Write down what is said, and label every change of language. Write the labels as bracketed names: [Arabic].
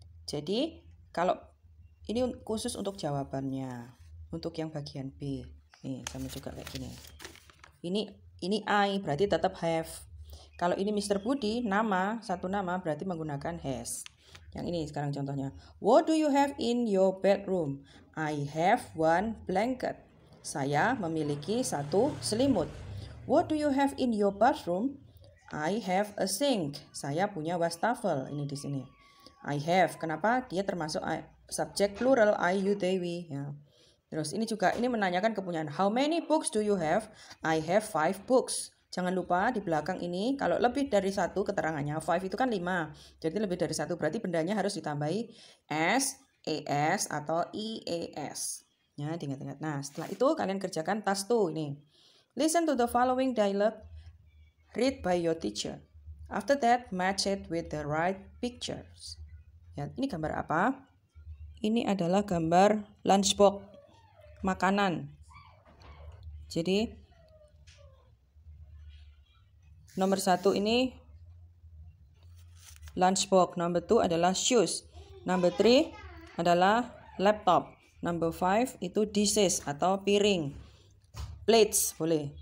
[Indonesian] Jadi kalau ini khusus untuk jawabannya, untuk yang bagian B. Nih sama juga kayak gini. Ini I berarti tetap have. Kalau ini Mr. Budi nama, 1 nama berarti menggunakan has. Yang ini sekarang contohnya. [English] What do you have in your bedroom? I have 1 blanket. [Indonesian] Saya memiliki 1 selimut. [English] What do you have in your bathroom? I have a sink. [Indonesian] Saya punya wastafel. Ini di sini. [English] I have. [Indonesian] Kenapa? Dia termasuk subjek plural I, you, they, we. Ya. Terus ini juga ini menanyakan kepunyaan. [English] How many books do you have? I have 5 books. [Indonesian] Jangan lupa di belakang ini kalau lebih dari 1 keterangannya 5 itu kan 5. Jadi lebih dari 1 berarti bendanya harus ditambahi s, as atau eas. Ya, diingat-ingat. Nah, setelah itu kalian kerjakan task 2 ini. [English] Listen to the following dialogue read by your teacher. After that, match it with the right pictures. [Indonesian] Ya, ini gambar apa? Ini adalah gambar lunchbox, makanan. Jadi nomor 1 ini lunchbox, number 2 adalah shoes, number 3 adalah laptop, number 5 itu dishes atau piring, plates boleh.